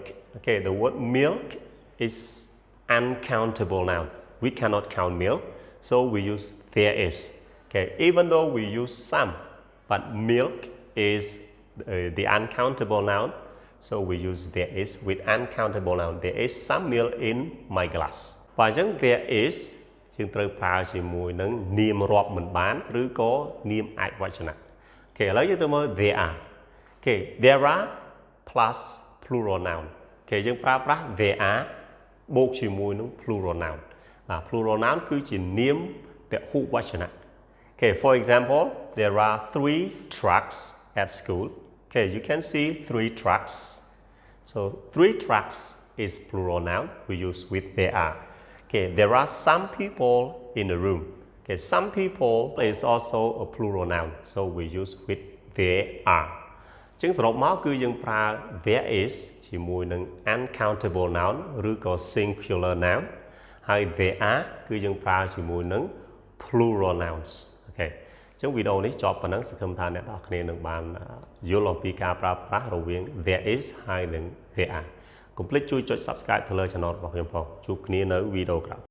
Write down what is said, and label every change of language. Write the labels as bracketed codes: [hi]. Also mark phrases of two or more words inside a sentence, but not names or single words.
[en] Okay, the word milk is uncountable noun. We cannot count milk, so we use there is. Okay, even though we use some, but milk is the uncountable noun, so we use there is with uncountable noun. There is some milk in my glass. [km] បើអញ្ចឹង [en] there is [km] យើងត្រូវប្រើជាមួយនឹងនាមរាប់មិនបានឬក៏នាមឯកវចនៈ Okay, ឥឡូវយើងទៅមើល [en] there are. Okay, there are plus plural noun. [km] Okay, យើងប្រើប្រាស់ [en] there are [km] បូកជាមួយនឹង [en] plural noun. Plural noun [km] គឺជានាមពហុវចនៈ [en] Okay, for example, there are 3 trucks at school. Okay, you can see 3 trucks. So 3 trucks is plural noun. We use with there are. Okay, there are some people in the room. Okay, some people is also a plural noun. So we use with there are. [km] ចឹងសរុបមកគឺយើងប្រើ [en] there is [km] ជាមួយនឹង [en] uncountable noun [km] ឬក៏ [en] singular noun [km] ហើយ [en] there are [km] គឺយើងប្រើជាមួយនឹង [en] plural nouns [km] អូខេអញ្ចឹងវីដេអូនេះចប់ប៉ុណ្ណឹងសង្ឃឹមថាអ្នកនរគ្នានឹងបានយល់អំពីការប្រើប្រាស់រវាង [en] there is [km] ហើយនិង [en] there are [km] កុំភ្លេចជួយចុច subscribe ទៅលើ channel របស់ខ្ញុំផងជួបគ្នានៅវីដេអូក្រោយ